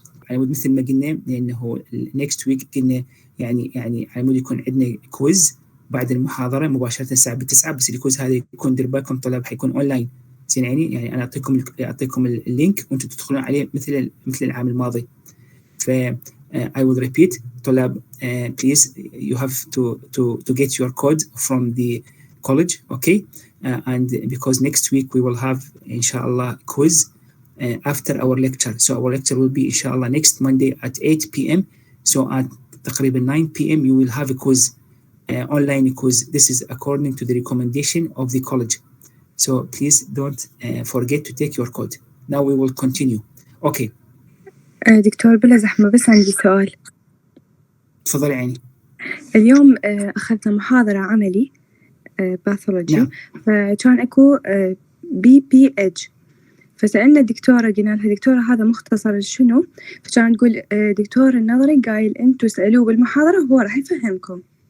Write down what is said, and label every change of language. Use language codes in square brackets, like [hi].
[ar] على مود مثل ما قلنا، لأنه next week قلنا يعني على مود يكون عندنا كويز بعد المحاضرة مباشرة الساعة 9، بس الكويز هذا يكون دير بالكم طلاب حيكون أونلاين. زين يعني أنا أعطيكم اللينك وأنتم تدخلون عليه مثل العام الماضي. [en] ف I will repeat طلاب please you have to get your code from the college, okay, and because next week we will have inshallah quiz after our lecture, so our lecture will be inshallah next Monday at 8 p.m. so at تقريبا 9 p.m. you will have a quiz, online quiz. This is according to the recommendation of the college, so please don't forget to take your code. Now we will continue. okay. [ar] دكتور بلا زحمة، بس عندي سؤال. تفضلي عيني. اليوم أخذنا محاضرة عملي باثولوجي، نعم. فكان أكو BPH، فسألنا الدكتورة قلنا لها دكتورة هذا مختصر لشنو؟ فكان تقول دكتور النظري قايل أنتوا اسألوه بالمحاضرة هو راح يفهمكم.